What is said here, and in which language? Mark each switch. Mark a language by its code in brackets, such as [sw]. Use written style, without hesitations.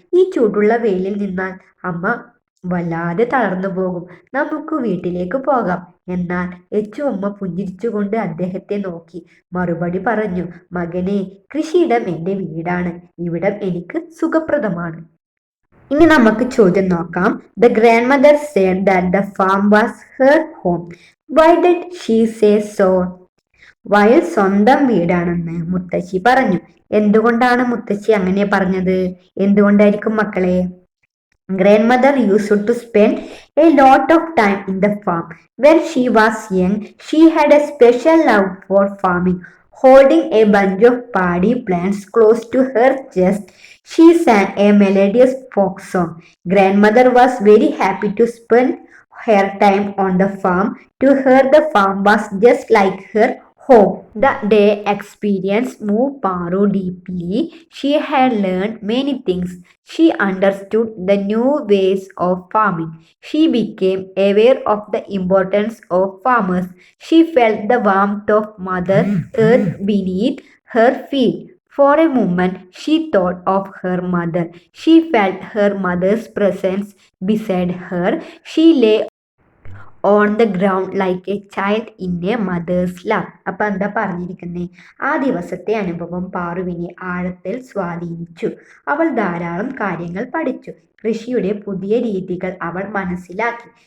[ml] ഈ ചൂടുള്ള വെയിലിൽ നിന്നാൽ അമ്മ വല്ലാതെ തളർന്നു പോകും. നമുക്ക് വീട്ടിലേക്ക് പോകാം. എന്നാൽ യച്ചുവമ്മ പുഞ്ചിരിച്ചുകൊണ്ട് അദ്ദേഹത്തെ നോക്കി മറുപടി പറഞ്ഞു, മകനെ, കൃഷിയിടം എൻ്റെ വീടാണ്. ഇവിടം എനിക്ക് സുഖപ്രദമാണ്. ഇനി നമുക്ക് ചോദ്യം നോക്കാം. [en] The grandmother said that the farm was her home. Why did she say so? [ml] വയൽ സ്വന്തം വീടാണെന്ന് മുത്തശ്ശി പറഞ്ഞു. എന്തുകൊണ്ടാണ് മുത്തശ്ശി അങ്ങനെ പറഞ്ഞത്? എന്തുകൊണ്ടായിരിക്കും മക്കളെ? [en] Grandmother used to spend a lot of time in the farm. When she was young, she had a special love for farming. Holding a bunch of paddy plants close to her chest, she sang a melodious folk song. Grandmother was very happy to spend her time on the farm. To her, the farm was just like her home. The day experience moved Paru deeply. She had learned many things. She understood the new ways of farming. She became aware of the importance of farmers. She felt the warmth of Mother Earth beneath her feet. For a moment, she thought of her mother. She felt her mother's presence beside her. She lay on the ground like a child in a mother's love. [ml] അപ്പം എന്താ പറഞ്ഞിരിക്കുന്നേ? ആ ദിവസത്തെ അനുഭവം പാറുവിനെ ആഴത്തിൽ സ്വാധീനിച്ചു. അവൾ ധാരാളം കാര്യങ്ങൾ പഠിച്ചു. കൃഷിയുടെ പുതിയ രീതികൾ അവൾ മനസ്സിലാക്കി.